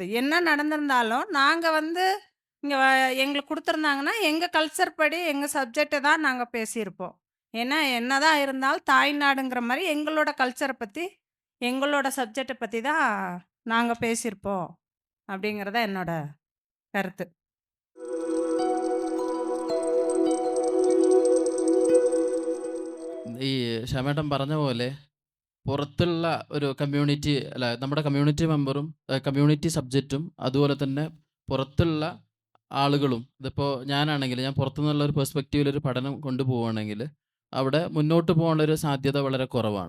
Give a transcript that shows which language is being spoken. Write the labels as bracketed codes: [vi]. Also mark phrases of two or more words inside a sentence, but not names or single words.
[ta] என்ன நடந்திருந்தாலும், நாங்க வந்து இங்க எங்களுக்கு குடுத்துருந்தாங்கன்னா, எங்க கல்ச்சர் படி, எங்க சப்ஜெக்ட்ட தான் நாங்க பேசியிருப்போம். ஏன்னா, என்னதான் இருந்தாலும் தாய்நாடுங்கிற மாரி எங்களோட கல்ச்சர பத்தி, எங்களோட சப்ஜெக்ட்ட பத்தி தான் நாங்க பேசியிருப்போம். அப்படிங்கிறது தான் என்னோட கருத்து. [ml] ഈ ഷമേട്ടൻ പറഞ്ഞ പോലെ പുറത്തുള്ള ഒരു കമ്മ്യൂണിറ്റി അല്ല നമ്മുടെ [en] community member community subject [ml] അതുപോലെ തന്നെ പുറത്തുള്ള ആളുകളും ഇതിപ്പോൾ ഞാനാണെങ്കിൽ ഞാൻ പുറത്തുനിന്നുള്ള ഒരു പെർസ്പെക്റ്റീവിൽ ഒരു പഠനം കൊണ്ടുപോവുകയാണെങ്കിൽ അവിടെ മുന്നോട്ട് പോകേണ്ട ഒരു സാധ്യത വളരെ കുറവാണ്.